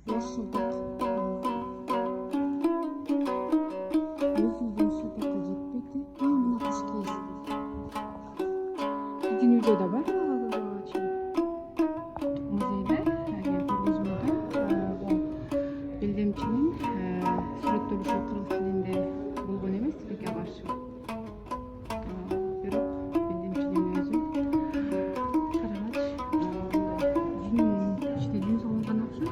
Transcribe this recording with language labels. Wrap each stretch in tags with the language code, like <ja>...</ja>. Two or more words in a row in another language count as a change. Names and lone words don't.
<kk>bosh жылдық. Өзіміздің жылдыққа жетпейді. Мына қыш киіз. Біздің үйде де бар. Музейде,</kk> <ky>көргөзмөдө белдемчинин сүрөттөлүшү кыргыз тилинде болгон эмес, тилекке каршы. Бирок белдемчинин өзү карагач жүн салынган окшойт.</ky>